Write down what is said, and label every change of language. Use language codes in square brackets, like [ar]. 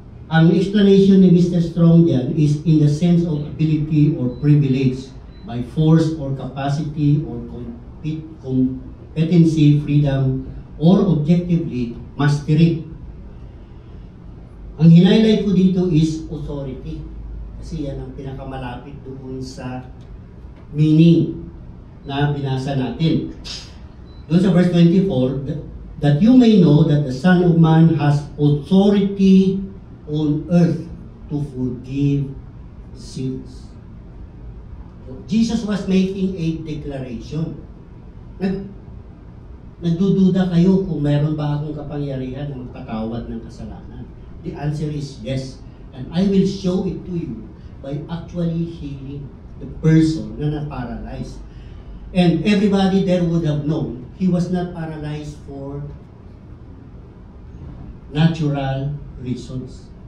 [tl] Ang [en] explanation [tl] ni [en] Mr. Strong [tl] dyan [en] is in the sense of ability or privilege by force or capacity or competency, freedom, or objectively, mastery. [tl] Ang hinighlight ko dito [en] is authority. [tl] Kasi yan ang pinakamalapit doon sa meaning na binasa natin. Doon sa [en] verse 24, that you may know that the Son of Man has authority on earth to forgive sins. So, Jesus was making a declaration. [tl] Nagdududa kayo kung meron ba akong kapangyarihan na magpatawad ng kasalanan? [en] The answer is yes. And I will show it to you by actually healing the person [tl] na na-paralyzed. [en] And everybody there would have known he was not paralyzed for natural reasons.